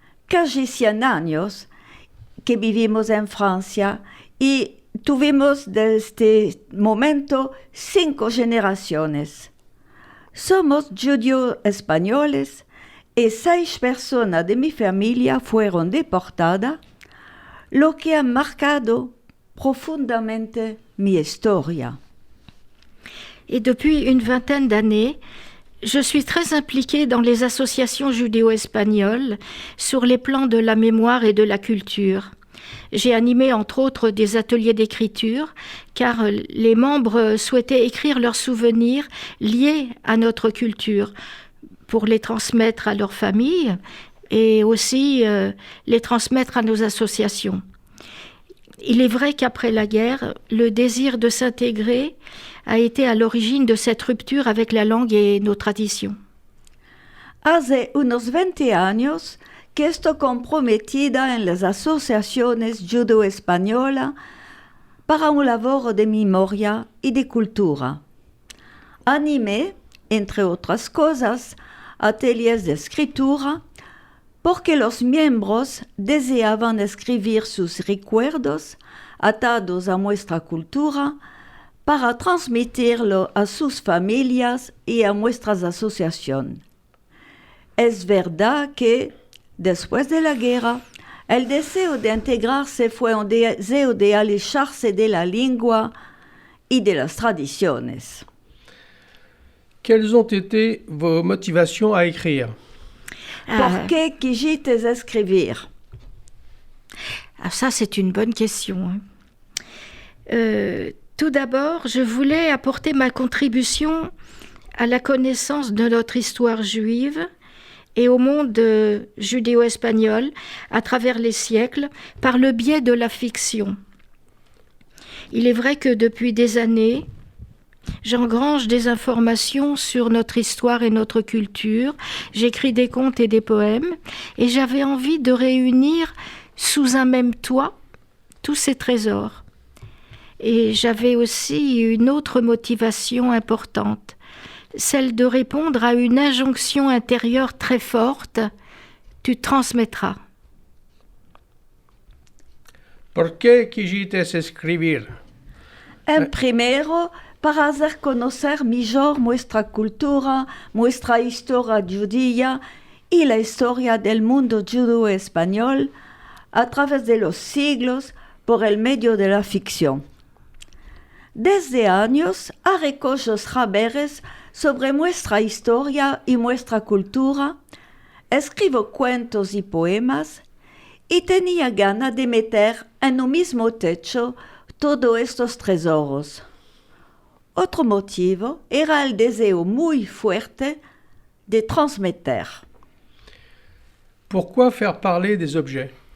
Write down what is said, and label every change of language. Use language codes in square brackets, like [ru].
[es] Casi 100 años que vivimos en Francia y tuvimos desde este momento 5 generaciones. Somos judíos españoles y 6 personas de mi familia fueron deportadas, lo que ha marcado [fr] profondément [es] mi historia. [fr] Et depuis une vingtaine d'années, je suis très impliquée dans les associations judéo-espagnoles sur les plans de la mémoire et de la culture. J'ai animé entre autres des ateliers d'écriture car les membres souhaitaient écrire leurs souvenirs liés à notre culture pour les transmettre à leur famille et aussi les transmettre à nos associations. Il est vrai qu'après la guerre, le désir de s'intégrer a été à l'origine de cette rupture avec la langue et nos traditions. [es] Hace unos 20 años que estoy comprometida en las asociaciones judo-españolas para un labor de memoria y de cultura. Animé, entre otras cosas, [fr] ateliers [es] de escritura, porque los miembros deseaban escribir sus recuerdos atados a nuestra cultura para transmitirlo a sus familias y a nuestras asociaciones. Es verdad que, después de la guerra, el deseo de integrarse fue un deseo de alejarse de la lengua y de las tradiciones. [fr] Quelles ont été vos motivations à écrire? [es] ¿Por qué quisiste escribir? [fr] Ça, c'est une bonne question. Tout d'abord, je voulais apporter ma contribution à la connaissance de notre histoire juive et au monde judéo-espagnol à travers les siècles par le biais de la fiction. Il est vrai que depuis des années, j'engrange des informations sur notre histoire et notre culture, j'écris des contes et des poèmes, et j'avais envie de réunir sous un même toit tous ces trésors. Et j'avais aussi une autre motivation importante, celle de répondre à une injonction intérieure très forte, tu transmettras. [es] ¿Por qué quisiste escribir? Primero, para hacer conocer mejor nuestra cultura, nuestra historia judía y la historia del mundo judeo-español a través de los siglos por el medio de la ficción. Desde años recojo saberes sobre nuestra historia y nuestra cultura, escribo cuentos y poemas y tenía ganas de meter en un mismo techo todos estos tesoros. Otro motivo era el deseo muy fuerte de transmeter. [fr] Pourquoi faire parler des objets?